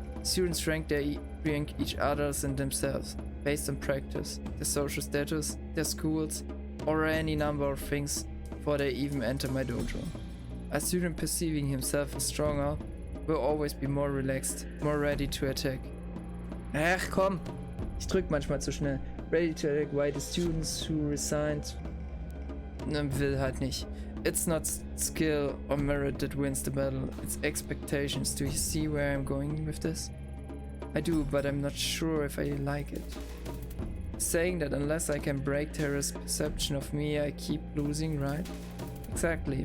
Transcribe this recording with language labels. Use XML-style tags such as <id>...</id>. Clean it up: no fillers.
<en>Students rank each other's and themselves, based on practice, their social status, their schools, or any number of things before they even enter my dojo. A student perceiving himself as stronger will always be more relaxed, more ready to attack.</en> <de>Ach komm, ich drück manchmal zu schnell.</de> <en>Ready to attack, while the students who resigned will halt nicht. It's not skill or merit that wins the battle, it's expectations. Do you see where I'm going with this? I do, but I'm not sure if I like it. Saying that unless I can break Terra's perception of me, I keep losing, right? Exactly.</en>